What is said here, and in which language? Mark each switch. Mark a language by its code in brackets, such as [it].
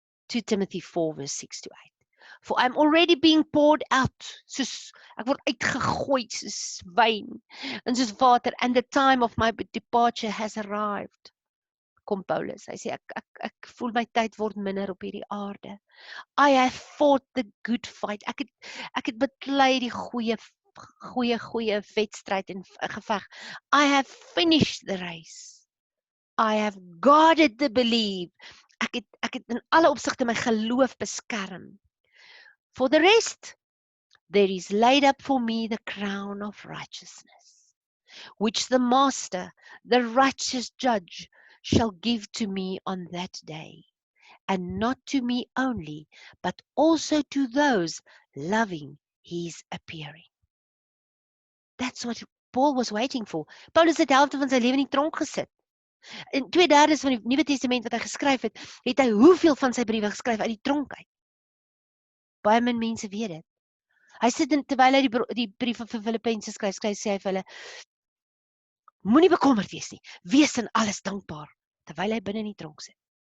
[en] 2 Timothy 4 verse 6 to 8. For I'm already being poured out, [af] soos ek word uitgegooi soos wyn en soos water, [en] and the time of my departure has arrived. [af] Kom Paulus, hy sê ek voel my tyd word minder op hierdie aarde. [en] I have fought the good fight. [af] Ek het beklei die goeie wedstryd en geveg. [en] I have finished the race. I have guarded the belief. [af] Ek het in alle opsigte my geloof beskerm. [en] For the rest, there is laid up for me the crown of righteousness, which the Master, the righteous judge, shall give to me on that day, and not to me only, but also to those loving his appearing. That's what Paul was waiting for. [af] Paulus het die helfte van sy lewe in die tronk gesit. In 2/3 van die Nuwe Testament wat hy geskryf het, het hy hoeveel van sy briewe geskryf uit die tronk uit? Baie min mense weet dit. Hy sit terwyl hy die brief vir Filippense skryf, sê hy vir hulle, moenie bekommerd wees nie, wees in alles dankbaar, terwyl hy binne in die tronk sit.